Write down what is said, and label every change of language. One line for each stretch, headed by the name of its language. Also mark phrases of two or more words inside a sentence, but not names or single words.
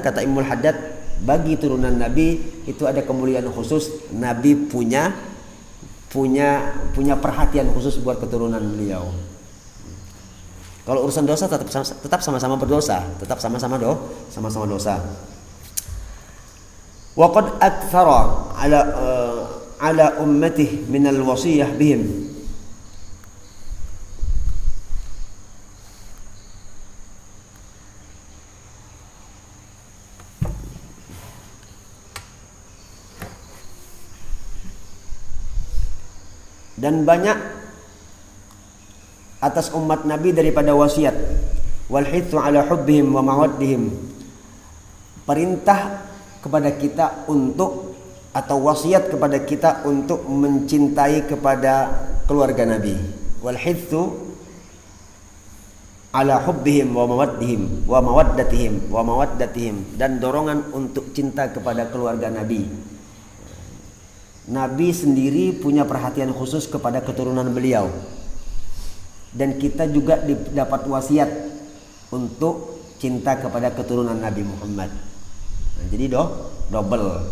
Indonesian: Kata Ibnu Haddad, bagi turunan Nabi itu ada kemuliaan khusus. Nabi punya perhatian khusus buat keturunan beliau. Kalau urusan dosa tetap sama-sama berdosa, tetap sama-sama dosa.
Arabic: وقد أكثر على أمته من الوصية بهم.
Indonesian: Dan banyak atas umat Nabi daripada
Arabic: wasiat والحث على حبهم ومودهم,
Indonesian: perintah kepada kita untuk, atau wasiat kepada kita untuk mencintai kepada keluarga Nabi.
Arabic: والحث على حبهم ومودتهم,
Indonesian: dan dorongan untuk cinta kepada keluarga Nabi. Nabi sendiri punya perhatian khusus kepada keturunan beliau, dan kita juga dapat wasiat untuk cinta kepada keturunan Nabi Muhammad. Nah, jadi double.